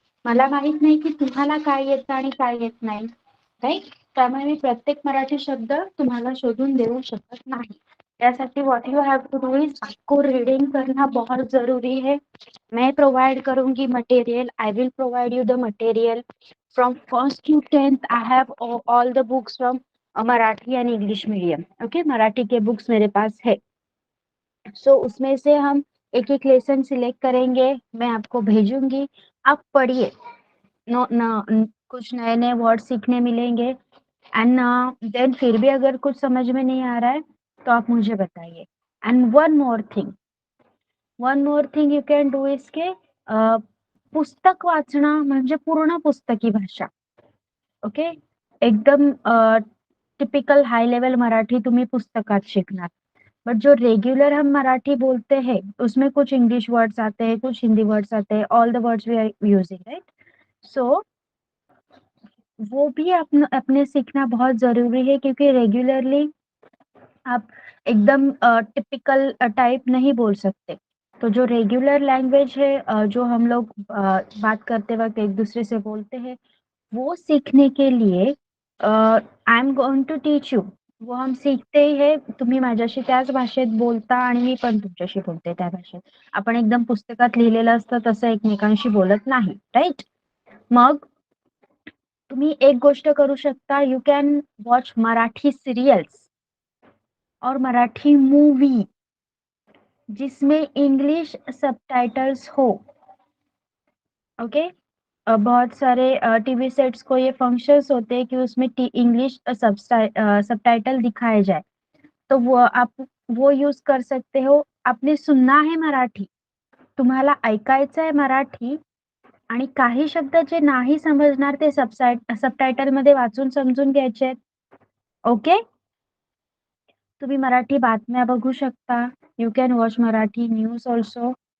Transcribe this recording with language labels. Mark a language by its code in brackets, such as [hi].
[mr] मला माहित नाही की तुम्हाला काय येतं आणि काय येत नाही, राईट? त्यामुळे मी प्रत्येक मराठी शब्द तुम्हाला शोधून देऊ शकत नाही. [en] त्यासाठी what you have to do is, [hi] आपको रीडिंग करना बहुत जरूरी है. मैं प्रोवाइड करूंगी material, [en] I will provide you the material from first to 10th. I have all the books from Marathi and English medium. [hi] Okay, Marathi के बुक्स मेरे पास है. सो उसमें से हम एक एक लेसन सिलेक्ट करेंगे, मैं आपको भेजूंगी, आप पढ़िए. नो कुछ नए नए वर्ड सीखने मिलेंगे. एंड देन फिर भी अगर कुछ समझ में नहीं आ रहा है तो आप मुझे बताइए. [en] and one more thing you can do is के [mr] पुस्तक वाचणं म्हणजे पूर्ण पुस्तकी भाषा. [en] Okay. [mr] एकदम टिपिकल हाई लेवल मराठी तुम्ही पुस्तकात शिकणार. [hi] बट जो रेगुलर हम मराठी बोलते हैं उसमें कुछ इंग्लिश वर्ड्स आते हैं, कुछ हिंदी वर्ड्स आते हैं, [en] all the words we are using, [hi] right? सो वो भी अपने सीखना बहुत जरूरी है, क्योंकि रेगुलरली आप एकदम टिपिकल टाइप नहीं बोल सकते. तो जो रेगुलर लैंग्वेज है जो हम लोग बात करते वक्त एक दूसरे से बोलते हैं, वो सीखने के लिए [en] I am going to teach you. [hi] वो हम सीखते हे [mr] तुम्ही माझ्याशी त्याच भाषेत बोलता आणि मी पण तुमच्याशी बोलते त्या भाषेत. आपण एकदम पुस्तकात लिहिलेलं असतं तसं एकमेकांशी बोलत नाही, राईट? मग तुम्ही एक गोष्ट करू शकता, [en] you can watch Marathi serials [hi] और मराठी मूवी जिसमें इंग्लिश सबटाइटल्स हो. [mr] ओके. [hi] बहुत सारे टीवी सेट्स को ये फंक्शंस होते हैं कि उसमें इंग्लिश सबटाइटल दिखाए जाए, तो वो आप वो यूज कर सकते हो. आपने सुनना है मराठी, [mr] तुम्हाला ऐकायचं आहे मराठी आणि काही शब्द जे नाही समजणार ते सबटायटल मध्ये वाचून समजून घ्यायचे आहेत. ओके. तुम्ही मराठी बातम्या बघू शकता. [en] You can watch Marathi news also.